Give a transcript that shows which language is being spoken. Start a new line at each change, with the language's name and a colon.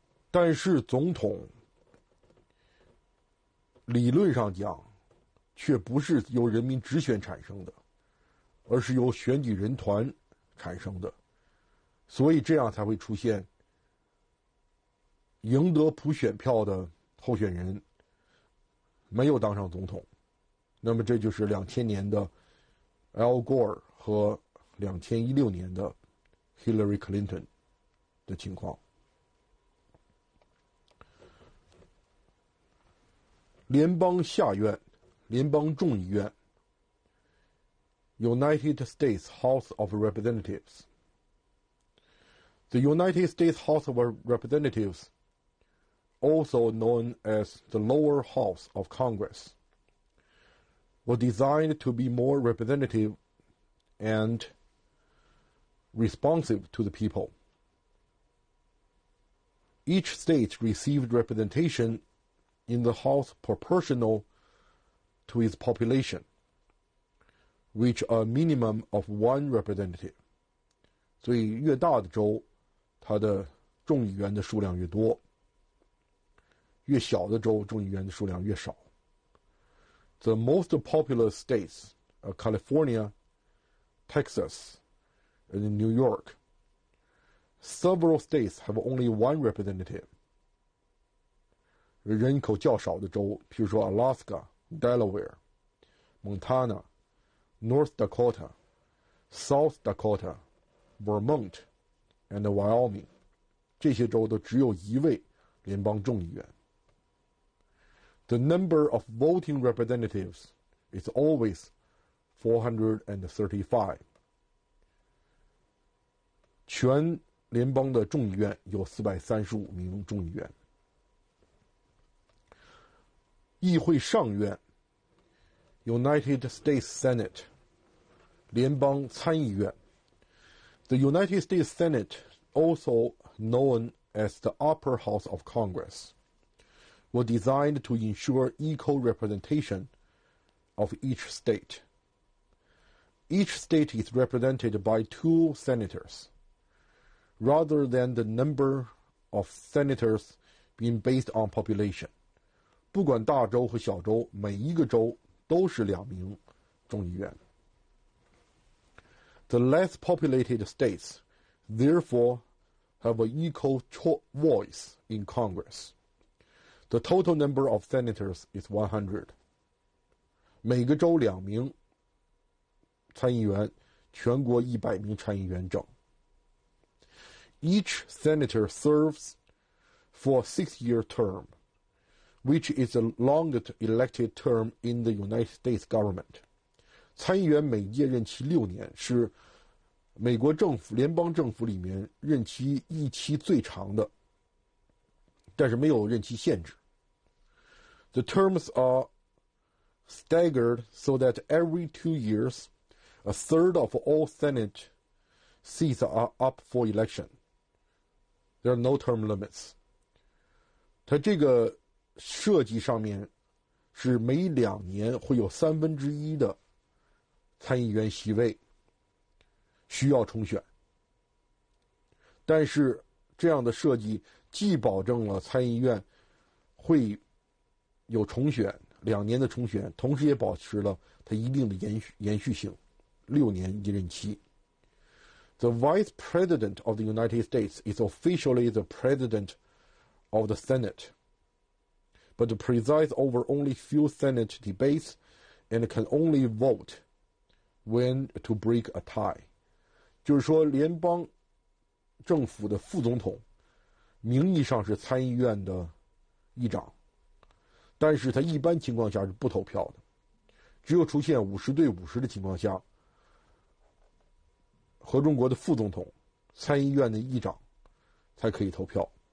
Chinese: 但是总统理论上讲却不是由人民直选产生的，而是由选举人团产生的，所以这样才会出现赢得普选票的候选人没有当上总统。那么这就是2000年的 Al Gore 和2016年的 Hillary Clinton 的情况。联邦下院，联邦众议院 United States House of Representatives.
English: The United States House of Representatives, also known as the lower house of Congress, was designed to be more representative and responsive to the people. Each state received representation in the House proportional to its population, with a minimum of 1 representative.
Chinese: 所以越大的州，它的众议员的数量越多，越小的州众议员的数量越少。
English: The most populous states are California, Texas, and New York. Several states have only 1 representative.
Chinese: 人口较少的州，譬如说
English: Alaska, Delaware, Montana, North Dakota, South Dakota, Vermont, and Wyoming.
Chinese: 这些州都只有1位联邦众议员。
English: The number of voting representatives is always 435.
Chinese: 全联邦的众议院有435名众议员。议会上院 United States Senate, 联邦参议院。
English: The United States Senate, also known as the upper house of Congress, were designed to ensure equal representation of each state. Each state is represented by 2 senators, rather than the number of senators being based on population.
Chinese: 不管大州和小州，每一个州都是2名众议员。
English: The less populated states, therefore, have an equal voice in Congress. The total number of senators is 100.
Chinese: 每个州2名参议员，全国100名参议员整。
English: Each senator serves for a 6-year term, which is the longest elected term in the United States government.
Chinese: 参议员每届任期6年，是美国政府联邦政府里面任期一期最长的，但是没有任期限制。
English: The terms are staggered so that every 2 years, a third of all Senate seats are up for election. There are no term limits.
Chinese: 它这个设计上面是每2年会有1/3的参议员席位需要重选，但是这样的设计既保证了参议院会有重选2年的重选，同时也保持了它一定的延续性，6年一任期。
English: The Vice President of the United States is officially the President of the Senate, but presides over only few Senate debates and can only vote when to break a tie.
Chinese: 就是说，联邦政府的副总统名义上是参议院的议长，但是他一般情况下是不投票的，只有出现50对50的情况下，合众国的副总统、参议院的议长才可以投票。